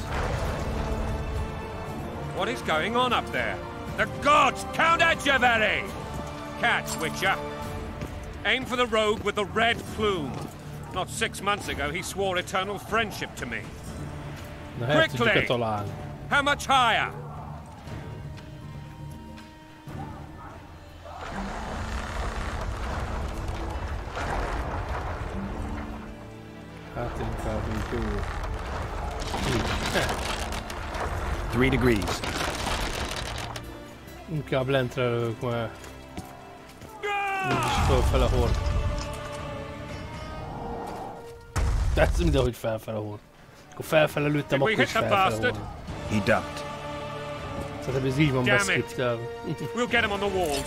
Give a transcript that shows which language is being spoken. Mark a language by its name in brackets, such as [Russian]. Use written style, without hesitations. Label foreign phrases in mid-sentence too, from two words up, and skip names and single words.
[English] What is going on up there? The gods! Count Etcheverry! Catch, Witcher. Aim for the rogue with the red plume. Not 6 months ago, he swore eternal friendship to me. Quickly! How much higher? [Hungarian] Hát inkább így jó. [English] 3 degrees. [Hungarian] Inkább lentre lövök, mert úgyis fölfele hord. Tehát mindenhogy felfele hord. Akkor felfele lőttem, akkor is felfele hord. [English] He ducked. [Hungarian] Szerintem ez így van beszkriptelve. [English] We'll get him on the walls.